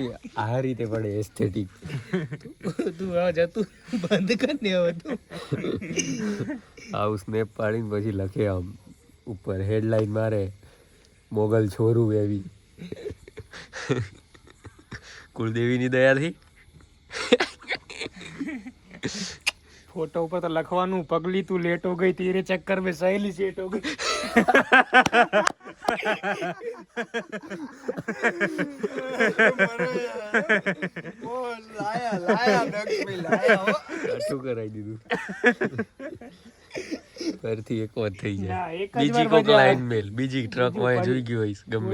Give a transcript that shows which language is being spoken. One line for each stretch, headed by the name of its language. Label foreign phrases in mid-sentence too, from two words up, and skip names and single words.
Gujarati: આ રીતે પડે એસ્થેટિક. તું હવે જતું બંધ કર ને હવે તું. આવું સ્નેપ પાડીને પછી લખે આમ ઉપર હેડલાઈન મારે મોગલ છોરું એવી. કુળદેવીની દયાથી ફોટો ઉપર તો લખવાનું
Hindi: पगली तू लेट हो गई तेरे चक्कर में सहेली सेट हो गई.
Gujarati: કરાઈ દીધું ફરીથી એક વાર થઈ જાય. બીજી કોક લાઈન મેલ બીજી ટ્રક માં જોઈ ગયો હોઈશ ગમે